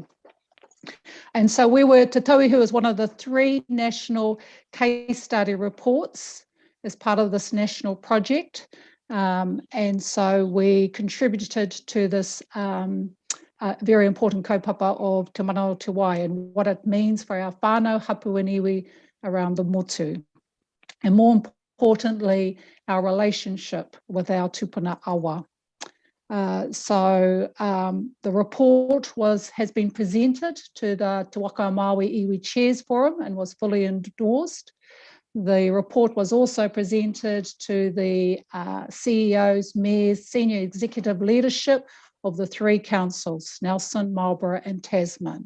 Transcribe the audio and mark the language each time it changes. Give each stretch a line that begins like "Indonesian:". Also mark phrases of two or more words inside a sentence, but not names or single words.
English: And so Te Tauihu is one of the 3 national case study reports as part of this national project. And so we contributed to this very important kaupapa of Te Mana o Te Wai and what it means for our
Māori: whānau hapu
English: and iwi around the motu. And more importantly, our relationship with our
Māori: tupuna awa.
English: So the report has been presented to the Te Waka Māui Iwi Chairs Forum and was fully endorsed. The report was also presented to the CEOs, mayors, senior executive leadership of the 3 councils, Nelson, Marlborough and Tasman.